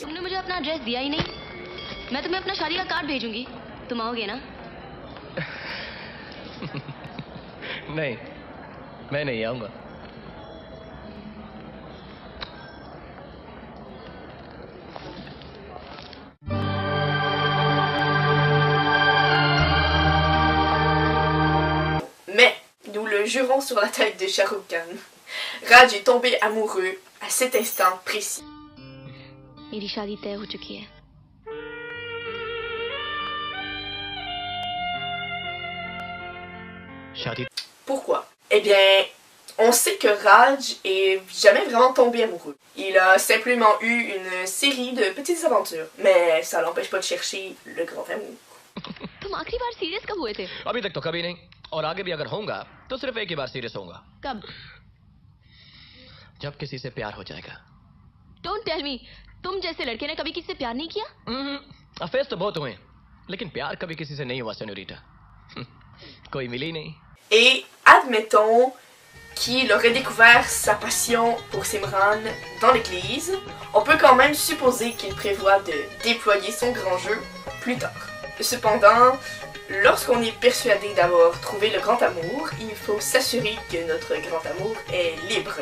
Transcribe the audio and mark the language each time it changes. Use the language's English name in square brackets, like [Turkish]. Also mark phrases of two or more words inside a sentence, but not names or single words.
[Hindi] तुमने मुझे अपना एड्रेस दिया ही नहीं। मैं तुम्हें अपना शादी का कार्ड भेजूंगी, तुम आओगे ना? नहीं, मैं नहीं आऊंगा। [French] Mais, nous le jurons sur la tête de Shah Rukh Khan, Raj est tombé amoureux à cet instant précis. [Hindi] मेरी शादी तय हो चुकी है। शादी [French] Pourquoi? Eh bien, on sait que Raj est jamais vraiment tombé amoureux. Il a simplement eu une série de petites aventures, mais ça l'empêche pas de chercher le grand amour. [Hindi] तुम आखिरी बार सीरियस कब हुए थे? अभी तक तो कभी नहीं, और आगे भी अगर होऊंगा तो सिर्फ एक ही बार सीरियस होऊंगा। कब? जब किसी से प्यार हो जाएगा। [English] Don't tell me, [Hindi] तुम जैसे लड़के ने कभी किसी से प्यार नहीं किया? अफेयर्स तो बहुत हुए, लेकिन प्यार कभी किसी से नहीं हुआ सेनोरिटा। कोई मिली नहीं। [French] Et admettons qu'il aurait découvert sa passion pour Simran dans l'église, on peut quand même supposer qu'il prévoit de déployer son grand jeu plus tard. Cependant, lorsqu'on est persuadé d'avoir trouvé le grand amour, il faut s'assurer que notre grand amour est libre.